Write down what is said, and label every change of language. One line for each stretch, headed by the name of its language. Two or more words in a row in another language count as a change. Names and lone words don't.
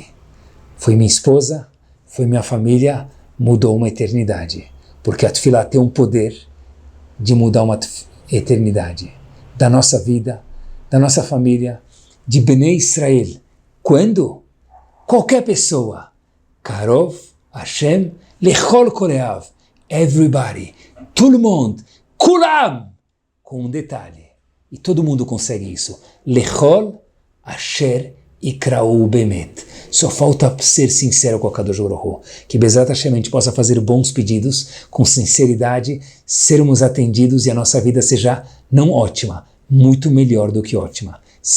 Portuguese: Foi minha esposa, foi minha família, mudou uma eternidade. Porque a tefilá tem um poder de mudar uma eternidade. Da nossa vida, da nossa família, de Bnei Israel. Quando? Qualquer pessoa.
Hebrew: קרוב, השם, לכל קראיו.
French: Everybody. Tout le monde. Kulam.
Portuguese: Com um detalhe. E todo mundo consegue isso.
Hebrew: לכל, אשר יקראוהו באמת.
Portuguese: Só falta ser sincero com a Kadosh Baruch Hu. Que
Hebrew: בעזרת השם
Portuguese: a gente possa fazer bons pedidos, com sinceridade, sermos atendidos e a nossa vida seja não ótima, muito melhor do que ótima.